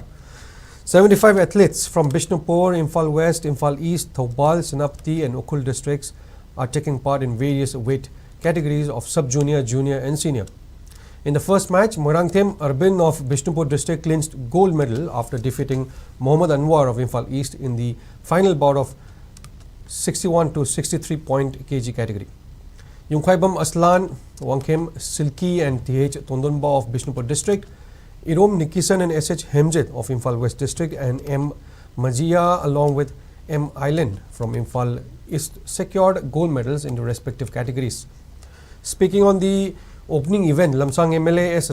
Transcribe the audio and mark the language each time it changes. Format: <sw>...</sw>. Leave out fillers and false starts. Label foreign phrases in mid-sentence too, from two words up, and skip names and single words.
<en>75 athletes from Bishnupur, Imphal West, Imphal East, Thoubal, Senapti and Ukul districts are taking part in various weight categories of sub-junior, junior and senior. In the first match, Morangthem Arbin of Bishnupur district clinched gold medal after defeating Mohammad Anwar of Imphal East in the final bout of 61 to 63 kg category. Yungkhaibam Aslan, Wangkhem Silki and TH Tondonba of Bishnupur district, Irom Nikisan and SH Hemjet of Imphal West district and M Majia along with M Island from Imphal East secured gold medals in the respective categories. Speaking on the opening event, Lamsang MLA S.</en>